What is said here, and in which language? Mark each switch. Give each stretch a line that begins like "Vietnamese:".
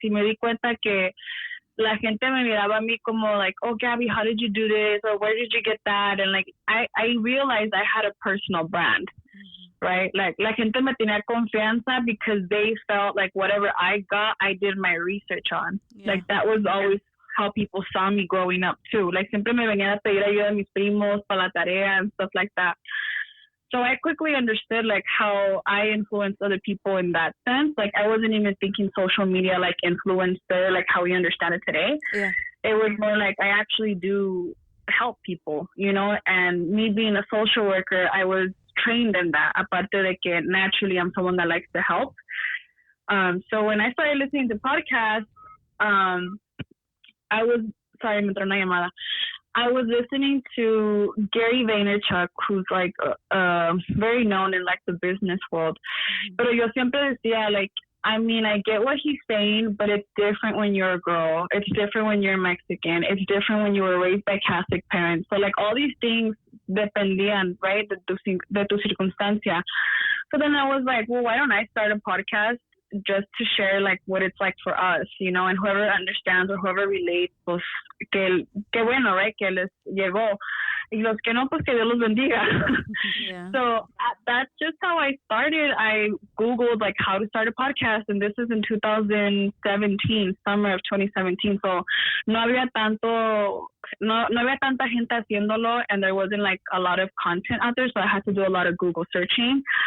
Spanish: Y me di cuenta que la gente me miraba a mí como like, oh, Gabby,
English: how did you do this? Or where did you get that? And like, I realized I had a personal brand, right? Like,
Spanish: la gente me tenía confianza
English: because they felt like whatever I got, I did my research on. Yeah. Like, that was always how people saw me growing up too.
Spanish: Like, siempre me venían a pedir ayuda a mis primos para la tarea
English: and stuff like that. So I quickly understood like how I influenced other people in that sense. Like, I wasn't even thinking social media like influencer, like how we understand it today. Yeah. It was more like I actually do help people, you know, and me being a social worker, I was trained in that.
Spanish: Aparte de que
English: naturally I'm someone that likes to help. So when I started listening to podcasts,
Spanish: me entró una llamada.
English: I was listening to Gary Vaynerchuk, who's like very known in like the business world.
Spanish: Pero yo siempre decía,
English: like, I mean, I get what he's saying, but it's different when you're a girl. It's different when you're Mexican. It's different when you were raised by Catholic parents. So like all these things dependían, right,
Spanish: de tu circunstancia.
English: So then I was like, well, why don't I start a podcast just to share like what it's like for us, you know, and whoever understands or whoever relates,
Spanish: pues que bueno,
English: right,
Spanish: que les llegó. Y los que no, pues que Dios los bendiga.
English: Yeah. So that's just how I started. I Googled like how to start a podcast, and this is in 2017, summer of 2017. So
Spanish: no había tanta gente haciéndolo,
English: and there wasn't like a lot of content out there, so I had to do a lot of Google searching.